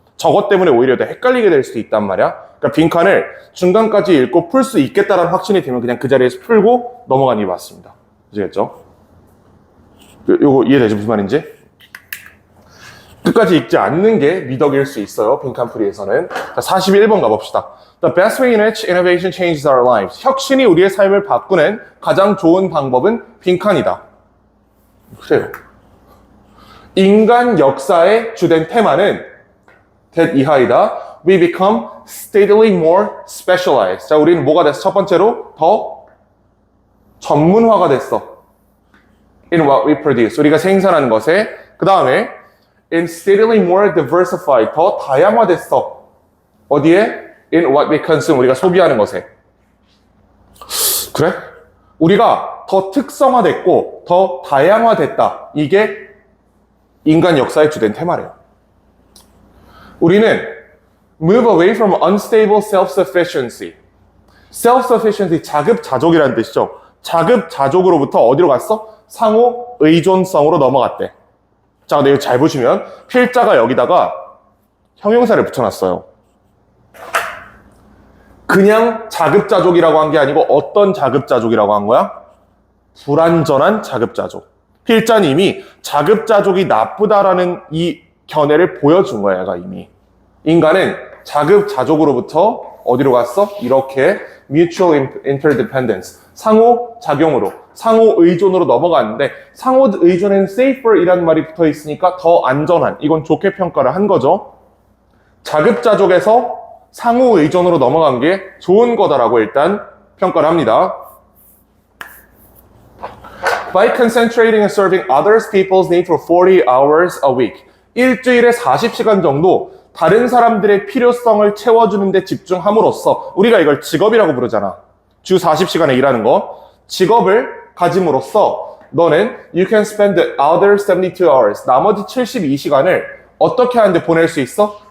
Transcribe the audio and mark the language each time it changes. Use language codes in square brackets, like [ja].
[ko] 저것 때문에 오히려 더 헷갈리게 될 수도 있단 말이야. 그러니까 빈칸을 중간까지 읽고 풀 수 있겠다라는 확신이 들면 그냥 그 자리에서 풀고 넘어가는 게 맞습니다. 아시겠죠? 요거 이해되죠? 무슨 말인지? 끝까지 읽지 않는 게 미덕일 수 있어요. 빈칸풀이에서는. 자, 41번 가봅시다. [en] The best way in which innovation changes our lives. [ko] 혁신이 우리의 삶을 바꾸는 가장 좋은 방법은 빈칸이다. 그래요. 인간 역사의 주된 테마는 대 이하이다. [en] We become steadily more specialized. [ko] 자, 우리는 뭐가 됐어? 첫 번째로 더 전문화가 됐어. [en] In what we produce. [ko] 우리가 생산하는 것에. 그 다음에 [en] in steadily more diversified. [ko] 더 다양화됐어. 어디에? [en] In what we consume. [ko] 우리가 소비하는 것에. 그래? 우리가 더 특성화됐고 더 다양화됐다. 이게 인간 역사의 주된 테마래요. 우리는 [en] move away from unstable self-sufficiency. [ko] self-sufficiency, 자급자족이라는 뜻이죠. 자급자족으로부터 어디로 갔어? 상호 의존성으로 넘어갔대. 자, 근데 이거 잘 보시면 필자가 여기다가 형용사를 붙여놨어요. 그냥 자급자족이라고 한 게 아니고 어떤 자급자족이라고 한 거야? 불완전한 자급자족. 필자는 이미 자급자족이 나쁘다라는 이 견해를 보여준 거야, 얘가 이미. 인간은 자급자족으로부터 어디로 갔어? 이렇게 [en] mutual interdependence, [ko] 상호작용으로, 상호의존으로 넘어갔는데 상호의존에는 safer 이라는 말이 붙어 있으니까 더 안전한, 이건 좋게 평가를 한 거죠. 자급자족에서 상호의존으로 넘어간 게 좋은 거다라고 일단 평가를 합니다. [en] By concentrating and serving others people's need for 40 hours a week. [ko] 일주일에 40시간 정도 다른 사람들의 필요성을 채워주는 데 집중함으로써, 우리가 이걸 직업이라고 부르잖아. 주 40시간에 일하는 거. 직업을 가짐으로써 너는 [en] you can spend the other 72 hours. [ko] 나머지 72시간을 어떻게 하는데 보낼 수 있어?